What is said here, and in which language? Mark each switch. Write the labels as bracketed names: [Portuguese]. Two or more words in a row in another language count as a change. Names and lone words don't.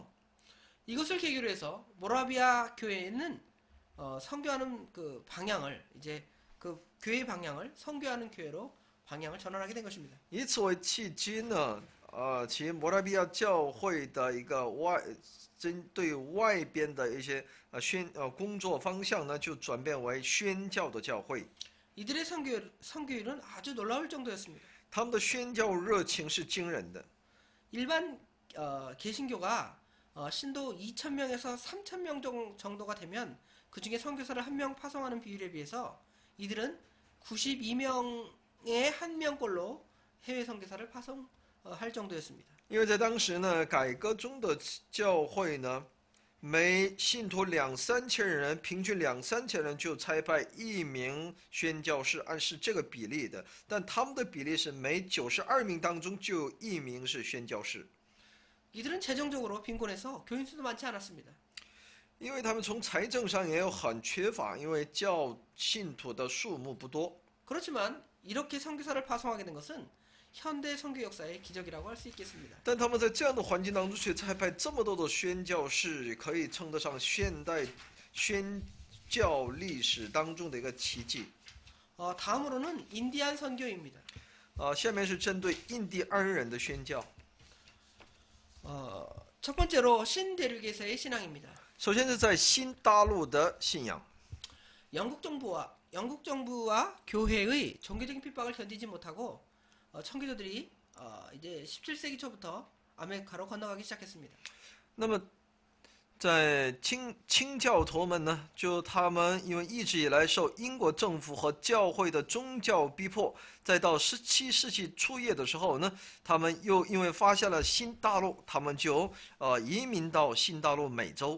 [Korean] 이것을 계기로 해서 모라비아 교회는 선교하는 그 방향을 이제 그 교회 방향을 선교하는 교회로 방향을 전환하게 된 것입니다. [Chinese] 以此为契机呢，其摩拉比亚教会的一个针对外边的一些工作方向呢，就转变为宣教的教会。 [Korean] 이들의 선교율은 아주 놀라울 정도였습니다. [Chinese] 他们的宣教热情是惊人的。 [Korean] 일반 개신교가 신도 2,000명에서 3,000명 정도가 되면 그 중에 선교사를 1명 파송하는 비율에 비해서 이들은 92명의 1명꼴로 해외 선교사를 파송할 정도였습니다. [Chinese] 因为在当时呢，改革中的教会呢，每信徒2、3千人，平均2、3千人就差派1名宣教士，按是这个比例的。但他们的比例是每92名当中就有1名是宣教士。 [Korean] 이들은 재정적으로 빈곤해서 교인 수도 많지 않았습니다. [Chinese] 因为他们从财政上也有很缺乏，因为信徒的数目不多。 [Korean] 그렇지만 이렇게 선교사를 파송하게 된 것은 현대 선교 역사의 기적이라고 할 수 있겠습니다. [Chinese] 但他们在这样的环境当中却差派这么多的宣教士，可以称得上现代宣教历史当中的一个奇迹。 [Korean] 다음으로는 인디안 선교입니다. [Chinese] 下面是针对印第安人的宣教。 [Korean] 첫 번째로 신대륙에서의 신앙입니다. [Chinese] 首先是在新大陆的信仰。 [Korean] 영국 정부와 교회의 종교적인 핍박을 견디지 못하고 청교도들이 이제 17세기 초부터 아메리카로 건너가기 시작했습니다. [Chinese] 那么，在清教徒们呢，就他们因为一直以来受英国政府和教会的宗教逼迫，再到17世纪初叶的时候呢，他们又因为发现了新大陆，他们就移民到新大陆美洲。